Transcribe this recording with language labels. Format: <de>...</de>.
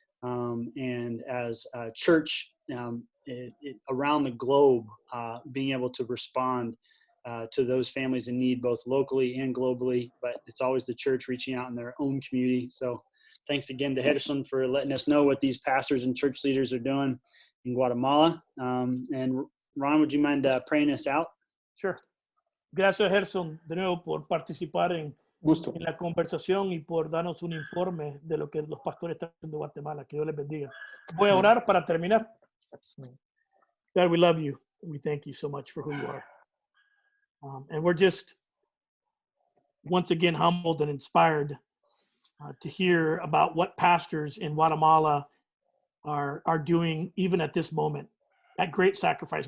<en>And as a church around the globe, being able to respond to those families in need, both locally and globally, but it's always the church reaching out in their own community. So thanks again to Gersón for letting us know what these pastors and church leaders are doing in Guatemala. And Ron, would you mind praying us out? Sure.</en> <es>Gracias, Gersón, de nuevo por participar en la conversación y por darnos un informe de lo que los pastores están haciendo en Guatemala. Que Dios les bendiga. Voy a orar para terminar.</es> <en>God, we love you. We thank you so much for who you are. And we're just, once again, humbled and inspired to hear about what pastors in Guatemala are doing even at this moment. That great sacrifice.</en>